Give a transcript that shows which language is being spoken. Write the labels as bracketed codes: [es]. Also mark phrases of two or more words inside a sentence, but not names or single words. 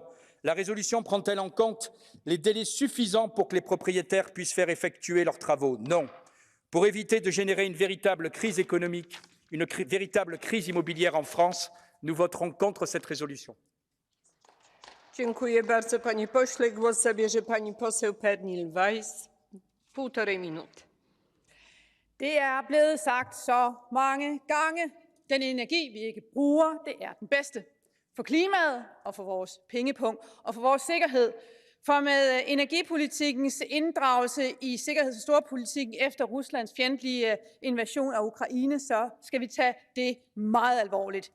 [fr] La résolution prend-elle en compte les délais suffisants pour que les propriétaires puissent faire effectuer leurs travaux? Non. Pour éviter de générer une véritable crise économique, une véritable crise immobilière en France, nous voterons contre cette résolution. [pl] Dziękuję bardzo, panie pośle. Głos zabierze pani poseł Pernille-Weiss. 1,5 minuty. [da] Det er blevet sagt så mange gange. Den energi, vi ikke bruger, det er den bedste. For klimaet og for vores pengepung og for vores sikkerhed. For med energipolitikkens inddragelse i sikkerheds- og storpolitikken efter Ruslands fjendtlige invasion af Ukraine, så skal vi tage det meget alvorligt.